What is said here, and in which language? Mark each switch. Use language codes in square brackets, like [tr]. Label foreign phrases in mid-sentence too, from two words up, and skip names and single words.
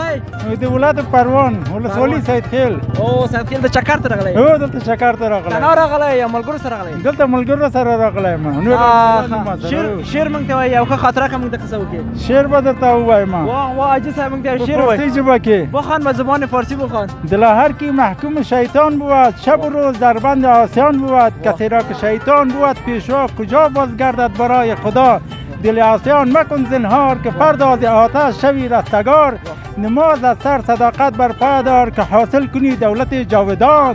[ps] د ولایت پروان ولسوالۍ سید خیل. سید خیل د چکر ته راغلی؟ هو دلته چکر ته راغلی. تنها راغلی یا ملګرو سره راغلی؟ دلته ملګرو سره راغلی یم. شعر موږ ته وایي، یو ښه خاطره که موږ ته قصه وکړې. شعر به درته ووایم. واه حاجي صاحب موږ ته شعر وایي. فارسی ژبه کې [fa] بخوان، به زبان فارسی بخوان. دل هر کی محکوم شیطان بود، شب و روز در بند آسیان بود. کسی را که شیطان بود پیشوا کجا باز گردد برای خدا. دل آسیان مکن زنهار که فردا از آتش شوی رستگار. نماز از سر صداقت بر پا دار که حاصل کنی دولت جاودان.